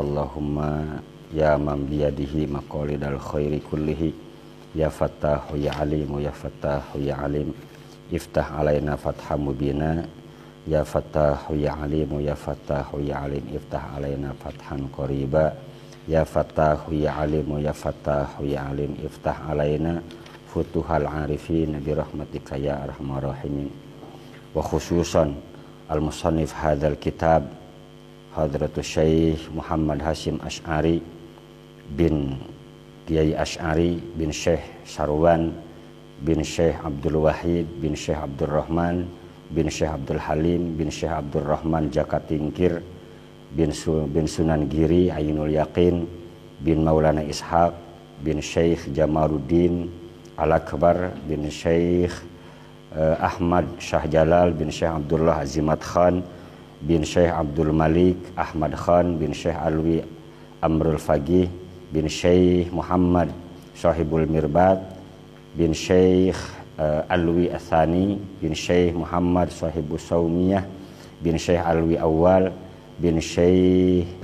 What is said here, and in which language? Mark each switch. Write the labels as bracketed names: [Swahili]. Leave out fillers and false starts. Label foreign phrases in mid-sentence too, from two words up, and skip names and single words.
[Arabic] اللهم يا من بيده مقاليد الخير كله يا فتاح يا عليم يا فتاح يا عليم افتح علينا فتحا مبينا يا فتاح يا عليم يا فتاح يا عليم افتح علينا فتحا قريبا يا فتاح يا عليم يا فتاح يا عليم افتح علينا فتوح العارفين برحمتك يا أرحم الراحمين. وخصوصا المصنف هذا الكتاب Hadratus Syekh Muhammad Hasyim Asy'ari bin Kiai Asy'ari bin Syekh Sarwan bin Syekh Abdul Wahid bin Syekh Abdul Rahman bin Syekh Abdul Halim bin Syekh Abdul Rahman Jakatingkir bin Sunan Giri Ainul Yaqin bin Maulana Ishaq bin Syekh Jamaluddin Al-Akbar bin Syekh Ahmad Syah Jalal bin Syekh Abdullah Azimat Khan bin Syekh Abdul Malik Ahmad Khan bin Syekh Alwi Amrul Faqih bin Syekh Muhammad Sahibul Mirbat bin Syekh Alwi Athani bin Syekh Muhammad Sahibus Saumiyah bin Syekh Alwi Awal bin Syekh